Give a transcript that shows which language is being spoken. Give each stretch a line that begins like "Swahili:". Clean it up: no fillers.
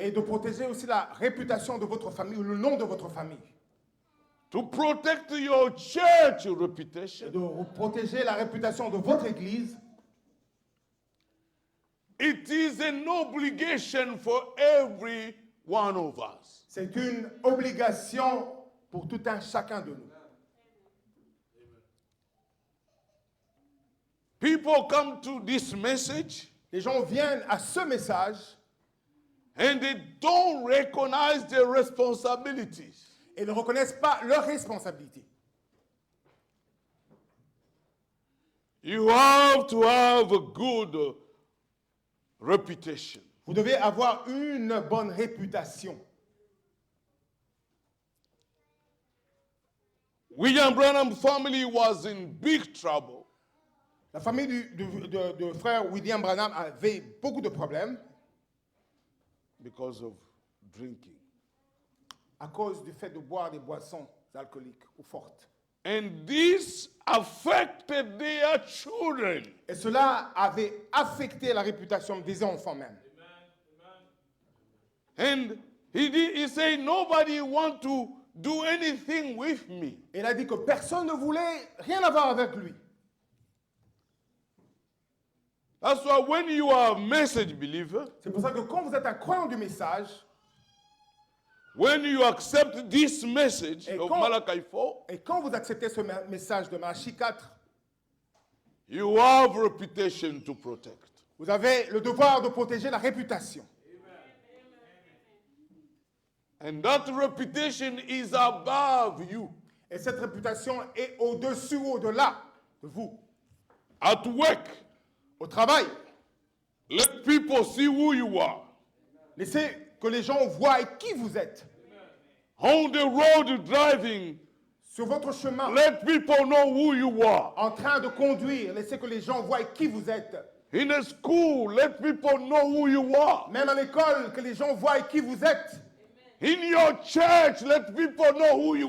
French: et de protéger aussi la réputation de votre famille ou le nom de votre famille.
English: to protect your church
French: Et
English: reputation.
French: de protéger la réputation de votre église.
English: It is an obligation for every one of us.
French: C'est une obligation pour tout un chacun de nous.
English: People come to this message
French: Les gens viennent à ce message
English: and they don't recognize their responsibilities.
French: et ne reconnaissent pas leurs responsabilités.
English: You have to have a good reputation.
French: Vous devez avoir une bonne réputation.
English: William Branham family was in big trouble
French: La famille de frère William Branham avait beaucoup de problèmes
English: because of drinking.
French: à cause du fait de boire des boissons alcooliques ou fortes.
English: And this affected their children.
French: Et cela avait affecté la réputation des enfants même.
English: And he said, nobody want to do anything with me.
French: Et il a dit que personne ne voulait rien avoir avec lui.
English: That's why when you are a message believer,
French: C'est pour ça que quand vous êtes un croyant du message,
English: when you accept this message
French: Et
English: of
French: quand-
English: Malachi 4,
French: et quand vous acceptez ce message de Malachie 4,
English: you have reputation to protect.
French: vous avez le devoir de protéger la réputation.
English: And that reputation is above you.
French: Et cette réputation est au-dessus, au-delà de vous.
English: At work,
French: Au travail,
English: let people see who you are.
French: laissez que les gens voient qui vous êtes.
English: On the road driving,
French: Sur votre chemin,
English: let people know who you are.
French: en train de conduire, laissez que les gens voient qui vous êtes.
English: In a school, let people know who you are.
French: Même à l'école, que les gens voient qui vous êtes.
English: In your church, let people know who you